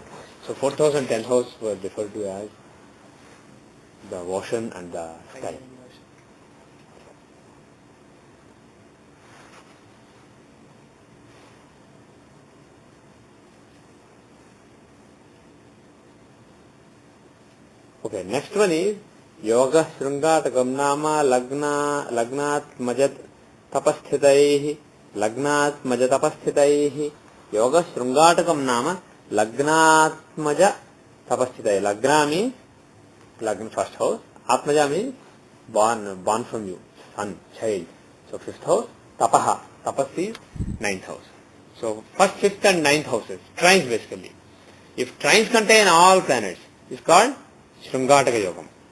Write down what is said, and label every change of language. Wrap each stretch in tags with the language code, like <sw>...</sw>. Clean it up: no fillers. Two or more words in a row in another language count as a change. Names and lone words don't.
<en>So 4th house and 10th house were referred to as the ocean and the sky. Okay, next one is</en> <sa>Yoga Shrungatakam Nama Lagnat Majat Tapasthitaihi Lagnat Majat Tapasthitaihi Yoga Shrungatakam Nama Lagnat Maja Tapasthitaihi.</sa> <en>Lagna means Lagna first house. Atmaja means born from you, son, child. So 5th house. Tapaha. Tapas is 9th house. So first, 5th and 9th houses. Trines basically. If trines contain all planets, it's called Shrungataka Yogam.</en>